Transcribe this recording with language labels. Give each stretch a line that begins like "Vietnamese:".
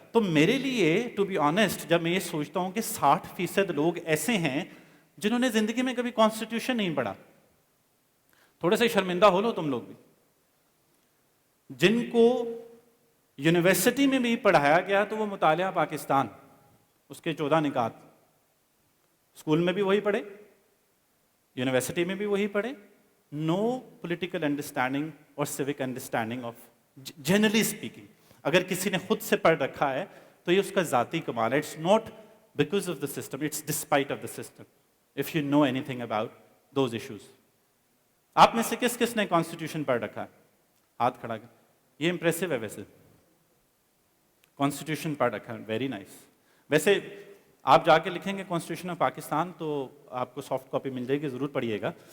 Urdu: تو میرے لیے
English: to be honest
Urdu: جب میں یہ سوچتا ہوں کہ 60% لوگ ایسے ہیں جنہوں نے زندگی میں کبھی کانسٹیٹیوشن نہیں پڑھا، تھوڑے سے شرمندہ ہو لو تم لوگ بھی، جن کو یونیورسٹی میں بھی پڑھایا گیا تو وہ مطالعہ پاکستان، اس کے 14 نکات، اسکول میں بھی وہی پڑھے، یونیورسٹی میں بھی وہی پڑھے.
English: No political understanding اور civic understanding of generally speaking.
Urdu: اگر کسی نے خود سے پڑھ رکھا ہے تو یہ اس کا ذاتی کمال ہے.
English: It's not because of the system, it's despite of the system. If you know anything about those issues.
Urdu: آپ میں سے کس کس نے کانسٹیٹیوشن پڑھ رکھا ہے؟ ہاتھ کھڑا کر. یہ امپریسو ہے ویسے، کانسٹیٹیوشن پڑھ رکھا ہے،
English: Very nice.
Urdu: ویسے آپ جا کے لکھیں گے کانسٹیٹیوشن آف پاکستان تو آپ کو سافٹ کاپی مل جائے گی، ضرور پڑھیے گا.